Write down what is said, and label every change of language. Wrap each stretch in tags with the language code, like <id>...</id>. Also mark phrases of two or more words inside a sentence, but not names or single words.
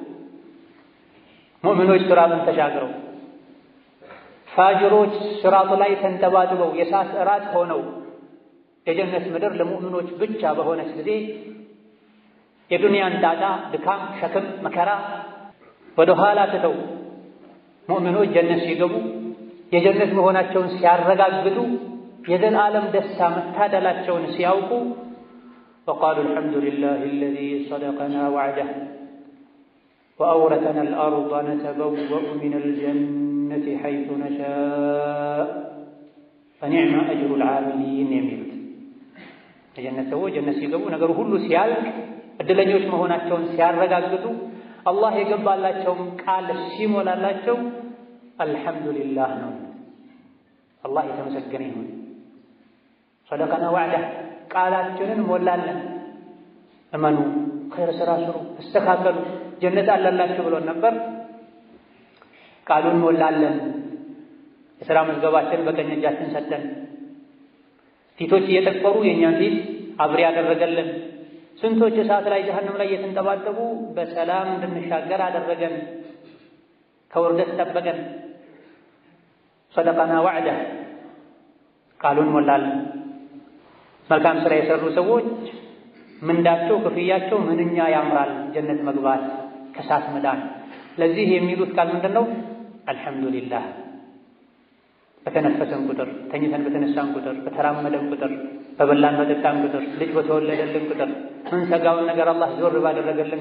<am>ሙእሚኖች ሲራጥን ተሻግረው ፋጅሮች ሲራጥ ላይ ተንጠባጥበው የእሳት እራት ሆነው የጀነት ምድር ለሙእሚኖች ብቻ በሆነች ጊዜ የዱንያን ጣጣ፣ ድካም፣ ሸክም፣ መከራ ወደ ኋላ ትተው ሙእሚኖች ጀነት ሲገቡ የጀነት መሆናቸውን ሲያረጋግጡ የዘላለም ደስታ መታደላቸውን ሲያውቁ</am> <ar>وقالوا الحمد لله الذي صدقنا وعده وأورثنا الأرض نتبوأ من الجنة حيث نشاء فنعم أجر العاملين</ar> <am>የሚሉት የጀነት ሰዎች ጀነት ሲገቡ ነገሩ ሁሉ ሲያልቅ እድለኞች መሆናቸውን ሲያረጋግጡ አላህ የገባላቸውን ቃል ሲሞላላቸው አልሐምዱሊላህ ነው። አላህ የተመሰገነ ይሁን።</am> <ar>صدقنا وعده</ar> <am>ቃላችንን ሞላለን፣ እመኑ፣ ኸይር ስራ ስሩ፣ ተስተካከሉ፣ ጀነት አለላችሁ ብሎን ነበር። ቃሉን ሞላለን። የሥራ መዝገባችንን በቀኝ እጃችን ሰጠን። ፊቶች እየጠቆሩ የእኛን ፊት አብሬ ያደረገልን። ስንቶች እሳት ላይ ጀሀነም ላይ እየተንጠባጠቡ በሰላም እንድንሻገር አደረገን። ከውርደት ጠበቀን።</am> <ar>صدقنا وعده</ar> <am>ቃሉን ሞላለን። መልካም ስራ የሰሩ ሰዎች ምንዳቸው ክፍያቸው ምንኛ ያምራል። ጀነት መግባት፣ ከእሳት መዳን። ለዚህ የሚሉት ቃል ምንድነው? አልሐምዱሊላህ። በተነፈሰን ቁጥር፣ ተኝተን በተነሳን ቁጥር፣ በተራመደን ቁጥር፣ በበላን በጠጣን ቁጥር፣ ልጅ በተወለደልን ቁጥር፣ ምንሰጋውን ነገር አላህ ዞር ባደረገልን</am>